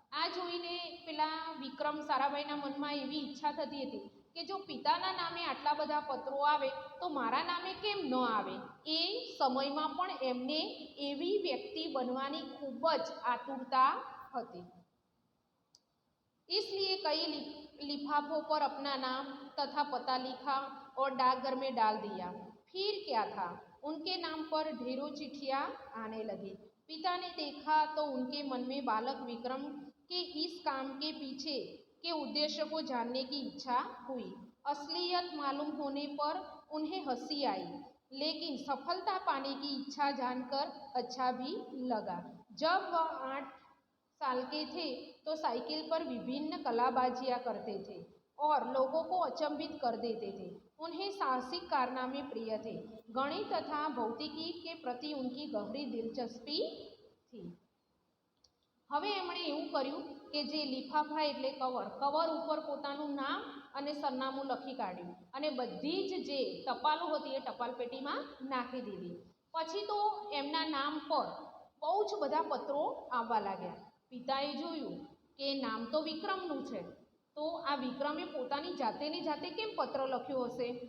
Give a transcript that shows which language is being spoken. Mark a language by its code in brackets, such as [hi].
[gu] આ જોઈને પેલા વિક્રમ સારાભાઈના મનમાં એવી ઈચ્છા થતી હતી કે જો પિતાના નામે આટલા બધા પત્રો આવે તો મારા નામે કેમ ન આવે। એ સમયમાં પણ એમને એવી વ્યક્તિ બનવાની ખૂબ જ આતુરતા હતી। [hi] इसलिए कई लिफाफों पर अपना नाम तथा पता लिखा और डाकघर में डाल दिया। फिर क्या था, उनके नाम पर ढेरों चिट्ठियाँ आने लगी। पिता ने देखा तो उनके मन में बालक विक्रम के इस काम के पीछे के उद्देश्य को जानने की इच्छा हुई। असलियत मालूम होने पर उन्हें हंसी आई, लेकिन सफलता पाने की इच्छा जानकर अच्छा भी लगा। जब वह 8 साल के थे तो साइकिल पर विभिन्न कलाबाजियाँ करते थे और लोगों को अचंभित कर देते थे। उन्हें साहसिक कारनामे प्रिय थे। गणित तथा भौतिकी के प्रति उनकी गहरी दिलचस्पी थी। [gu] હવે એમણે એવું કર્યું કે જે લિફાફા એટલે કવર ઉપર પોતાનું નામ અને સરનામું લખી કાઢ્યું અને બધી જ જે ટપાલો હતી એ ટપાલ પેટીમાં નાખી દીધી. પછી તો એમના નામ પર બહુ જ બધા પત્રો આવવા લાગ્યા. પિતાએ જોયું કે નામ તો વિક્રમનું છે, તો આ વિક્રમે પોતાની જાતે કેમ પત્ર લખ્યો હશે?